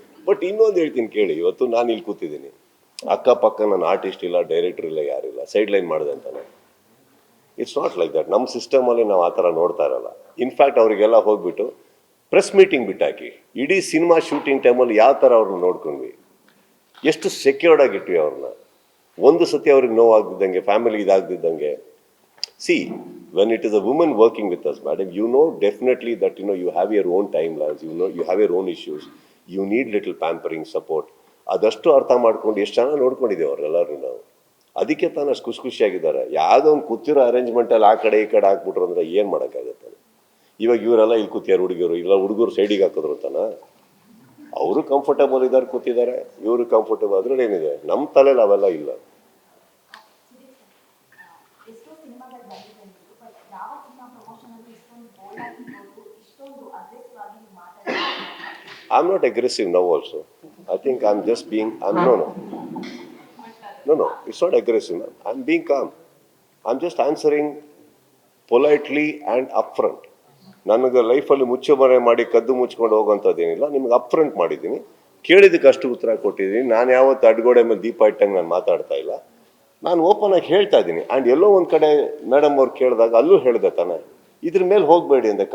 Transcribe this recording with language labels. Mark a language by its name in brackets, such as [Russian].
[Kannada] But ಇನ್ನೊಂದು ಹೇಳ್ತೀನಿ ಕೇಳಿ, ಇವತ್ತು ನಾನು ಇಲ್ಲಿ ಕೂತಿದ್ದೀನಿ, ಅಕ್ಕಪಕ್ಕ ನನ್ನ ಆರ್ಟಿಸ್ಟ್ ಇಲ್ಲ, ಡೈರೆಕ್ಟರ್ ಇಲ್ಲ, ಯಾರಿಲ್ಲ, ಸೈಡ್ ಲೈನ್ ಮಾಡಿದೆ ಅಂತಾನೆ. [English] It's not like that. [Kannada] ನಮ್ಮ ಸಿಸ್ಟಮಲ್ಲಿ ನಾವು ಆ ಥರ ನೋಡ್ತಾ ಇರಲ್ಲ. ಇನ್ಫ್ಯಾಕ್ಟ್ ಅವರಿಗೆಲ್ಲ ಹೋಗ್ಬಿಟ್ಟು ಪ್ರೆಸ್ ಮೀಟಿಂಗ್ ಬಿಟ್ಟಾಕಿ ಇಡೀ ಸಿನಿಮಾ ಶೂಟಿಂಗ್ ಟೈಮಲ್ಲಿ ಯಾವ ಥರ ಅವ್ರನ್ನ ನೋಡ್ಕೊಂಡ್ವಿ, ಎಷ್ಟು ಸೆಕ್ಯೂರ್ಡ್ ಆಗಿಟ್ವಿ ಅವ್ರನ್ನ. ಒಂದು ಸತಿ ಅವ್ರಿಗೆ ನೋವಾಗ್ದಿದ್ದಂಗೆ, family ಇದಾಗ್ದಿದ್ದಂಗೆ. [English] See, when it is a woman working with us, madam, you know definitely that, you know, you have your own timelines, you know, you have your own issues, you need little pampering, support. [Kannada] ಅದಷ್ಟು ಅರ್ಥ ಮಾಡ್ಕೊಂಡು ಎಷ್ಟು ಚೆನ್ನಾಗಿ ನೋಡ್ಕೊಂಡಿದ್ದೇವೆ ಅವರೆಲ್ಲರೂ ನಾವು. ಅದಕ್ಕೆ ತಾನು ಅಷ್ಟು ಖುಷಿಯಾಗಿದ್ದಾರೆ. ಯಾವುದೋ ಒಂದು ಕೂತಿರೋ ಅರೇಂಜ್ಮೆಂಟಲ್ಲಿ ಆ ಕಡೆ ಈ ಕಡೆ ಹಾಕ್ಬಿಟ್ರು ಅಂದರೆ ಏನು ಮಾಡೋಕ್ಕಾಗತ್ತೆ? ಇವಾಗ ಇವರೆಲ್ಲ ಇಲ್ಲಿ ಕೂತಿಯಾರು ಹುಡುಗರು, ಇಲ್ಲ ಹುಡುಗರು ಸೈಡಿಗೆ ಹಾಕಿದ್ರು ಅಂತಾನ? ಅವರು ಕಂಫರ್ಟಬಲ್ ಇದ್ದಾರೆ, ಕೂತಿದ್ದಾರೆ, ಇವರು ಕಂಫರ್ಟಬಲ್. ಅದ್ರಲ್ಲಿ ಏನಿದೆ? ನಮ್ಮ ತಲೆಯಲ್ಲಿ ಅವೆಲ್ಲ ಇಲ್ಲ. ಎಷ್ಟೋ ಸಿನಿಮಾಗಳು ಬಂದಿದೆ ಅಂದ್ರು, ಬಟ್ ಯಾವ ಸಿನಿಮಾ ಪ್ರಮೋಷನ್ ಅಲ್ಲಿ ಇಷ್ಟೊಂದು ಬೋಲ್ಡ್ ಆಗಿರ್ಬೋದು, ಇಷ್ಟೊಂದು ಅಗ್ರೆಸಿವ್ ಆಗಿ ನೀವು ಮಾತಾಡ್ತಾರೆ? [English] I'm not aggressive now also. I think I'm just being, no, it's not aggressive. I'm being calm. I'm just answering politely and upfront. [Kannada] ನನಗೆ ಲೈಫಲ್ಲಿ ಮುಚ್ಚುಮರೆ ಮಾಡಿ ಕದ್ದು ಮುಚ್ಕೊಂಡು ಹೋಗೋಂಥದ್ದೇನಿಲ್ಲ. ನಿಮ್ಗೆ ಅಪ್ಫ್ರಂಟ್ ಮಾಡಿದ್ದೀನಿ, ಕೇಳಿದ್ದಕ್ಕೆ ಅಷ್ಟು ಉತ್ತರ ಕೊಟ್ಟಿದ್ದೀನಿ. ನಾನು ಯಾವತ್ತು ಅಡ್ಗೋಡೆ ಮೇಲೆ ದೀಪ ಇಟ್ಟಂಗೆ ನಾನು ಮಾತಾಡ್ತಾ ಇಲ್ಲ. ನಾನು ಓಪನ್ ಆಗಿ ಹೇಳ್ತಾ ಇದ್ದೀನಿ. ಆ್ಯಂಡ್ ಎಲ್ಲೋ ಒಂದು ಕಡೆ ಮೇಡಮ್ ಅವ್ರು ಕೇಳಿದಾಗ ಅಲ್ಲೂ ಹೇಳಿದೆ ತಾನೆ, ಇದ್ರ ಮೇಲೆ ಹೋಗಬೇಡಿ ಅಂತ.